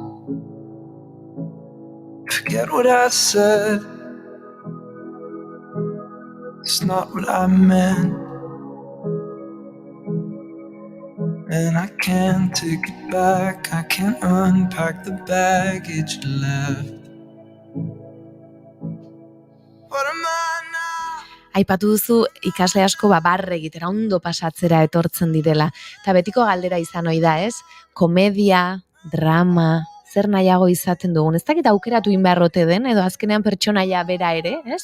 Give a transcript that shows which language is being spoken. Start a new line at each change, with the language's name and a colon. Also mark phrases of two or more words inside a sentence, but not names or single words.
English: Forget what I said, it's not what I meant. And I can't take it back, I can't unpack the baggage left.
Basque: Aipatu duzu ikasle asko barre egitera, ondo pasatzera etortzen direla. Eta betiko galdera izan ohi da, ez? Komedia, drama, zer nahiago izaten dugun. Ez dakit aukeratu inbeharrote den, edo azkenean pertsonaia bera ere, ez?